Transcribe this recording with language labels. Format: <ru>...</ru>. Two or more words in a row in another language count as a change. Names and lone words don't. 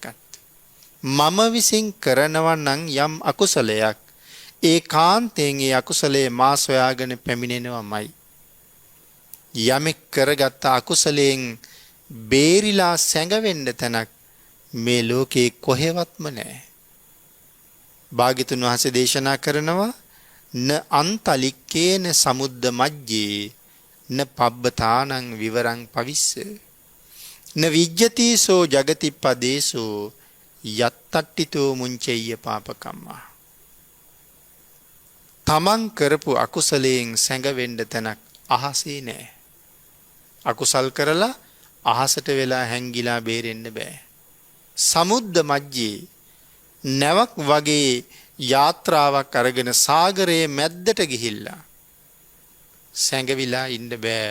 <si>මම විසින් කරනවා නම් යම් අකුසලයක් ඒකාන්තයෙන් ඒ අකුසලයේ මා සොයාගෙන පැමිණෙනවමයි. යමෙක් කරගත්ත අකුසලයෙන් බේරිලා සැඟවෙන්න තැනක් මේ ලෝකේ කොහෙවත්ම නැහැ. භාග්‍යතුන් වහන්සේ දේශනා කරනවා</si> <pi>න අන්තලික්කේන සමුද්ද මජ්ජේ න පබ්බතානං විවරං පවිස්ස න විජ්ජතිසෝ ජගතිප්පදේසෝ යත්තට්ටිතෝ මුංචෙය්‍ය පාපකම්මා.</pi> <si>තමන් කරපු අකුසලයෙන් සැඟවෙන්න තැනක් අහසේ නෑ. අකුසල් කරලා අහසට වෙලා හැංගිලා බේරෙන්න බෑ.</si> <pi>සමුද්ද මජ්ජේ</pi> <si>නැවක් වගේ යාත්‍රාවක් අරගෙන සාගරයේ මැද්දට ගිහිල්ලා සැඟවිලා ඉන්න බෑ.</si>